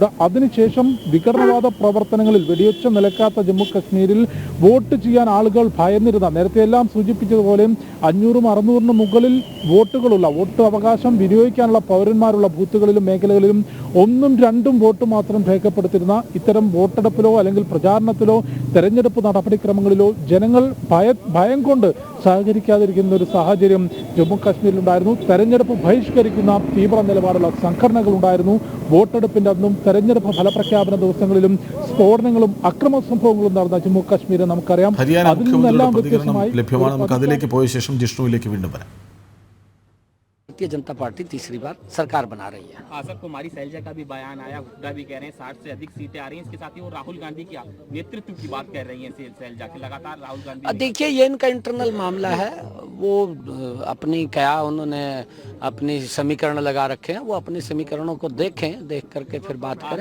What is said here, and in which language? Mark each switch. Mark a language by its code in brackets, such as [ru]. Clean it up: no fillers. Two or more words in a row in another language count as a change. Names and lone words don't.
[ml] അതിനുശേഷം വിഘടനവാദ പ്രവർത്തനങ്ങളിൽ വെടിയൊച്ച നിലക്കാത്ത ജമ്മു കാശ്മീരിൽ വോട്ട് ചെയ്യാൻ ആളുകൾ ഭയന്നിരുന്ന, നേരത്തെ എല്ലാം സൂചിപ്പിച്ചതുപോലെ 500-600 മുകളിൽ വോട്ടുകളുള്ള, വോട്ട് അവകാശം വിനിയോഗിക്കാനുള്ള പൗരന്മാരുള്ള ബൂത്തുകളിലും മേഖലകളിലും 1-2 വോട്ട് മാത്രം രേഖപ്പെടുത്തിയിരുന്ന ഇത്തരം വോട്ടെടുപ്പിലോ അല്ലെങ്കിൽ പ്രചാരണത്തിലോ തെരഞ്ഞെടുപ്പ് നടപടിക്രമങ്ങളിലോ ജനങ്ങൾ ഭയം കൊണ്ട് സഹകരിക്കാതിരിക്കുന്ന ഒരു സാഹചര്യം ജമ്മു കാശ്മീരിലുണ്ടായിരുന്നു. തെരഞ്ഞെടുപ്പ് ബഹിഷ്കരിക്കുന്ന തീവ്ര നിലപാടുള്ള സംഘടനകൾ ഉണ്ടായിരുന്നു. വോട്ടെടുപ്പിന്റെ അന്നും തെരഞ്ഞെടുപ്പ് ഫലപ്രഖ്യാപന ദിവസങ്ങളിലും സ്ഫോടനങ്ങളും അക്രമ സംഭവങ്ങളും നടന്ന ജമ്മു കാശ്മീരിൽ നമുക്കറിയാം. അതിൽ നിന്നെല്ലാം വ്യത്യസ്തമായി ലഭ്യമാണ്. നമുക്ക് അതിലേക്ക് പോയ ശേഷം ജിഷ്ണുവിലേക്ക് വീണ്ടും വരാം. [hi] भारतीय जनता पार्टी तीसरी बार सरकार बना रही है। आसफ कुमारी सैलजा का भी बयान आया, हुड्डा भी कह रहे हैं 60 से अधिक सीटें आ रही हैं। इसके साथ ही वो राहुल गांधी की नेतृत्व की बात कर रही हैं सैलजा के, लगातार राहुल गांधी। देखिए, ये इनका इंटरनल मामला है, वो अपनी क्या उन्होंने अपनी समीकरण लगा रखे हैं, वो अपने समीकरणों को देखें, देख करके फिर बात करें।